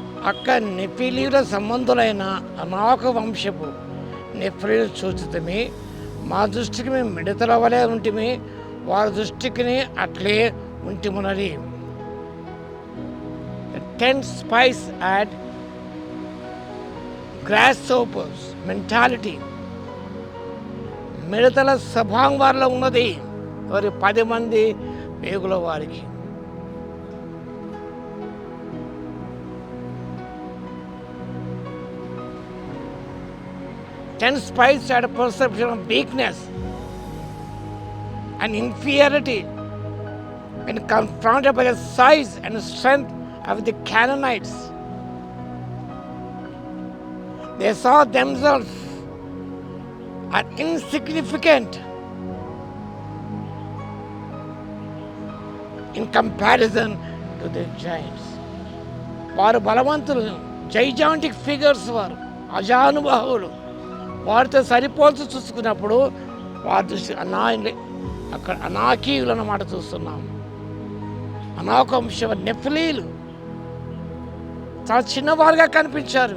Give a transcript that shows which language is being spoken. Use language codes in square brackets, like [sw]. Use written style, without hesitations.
[te] అక్క నెఫిలీల సంబంధులైన అనాక వంశపు నెఫ్లీలు చూచితిమి, మా దృష్టికి మేము మిడతల వలె ఉంటిమి, వారి దృష్టికి అట్లే ఉంటిమున్నది. [en] The 10 spies had grasshoppers mentality. [te] మిడతల స్వభావం వారిలో ఉన్నది. వారి 10 మంది వేగుల వారికి. [en] Ten spies had a perception of weakness and inferiority when confronted by the size and strength of the Canaanites. They saw themselves as insignificant in comparison to the giants. [te] వారు బలవంతులు, [en] gigantic figures, [te] వారు అజానుబాహువులు. వారితో సరిపోల్చి చూసుకున్నప్పుడు వారి దృష్టి అక్కడ అనాకీయులు అన్నమాట చూస్తున్నాం. అనాకంశ నెఫ్లీలు చాలా చిన్నవారుగా కనిపించారు.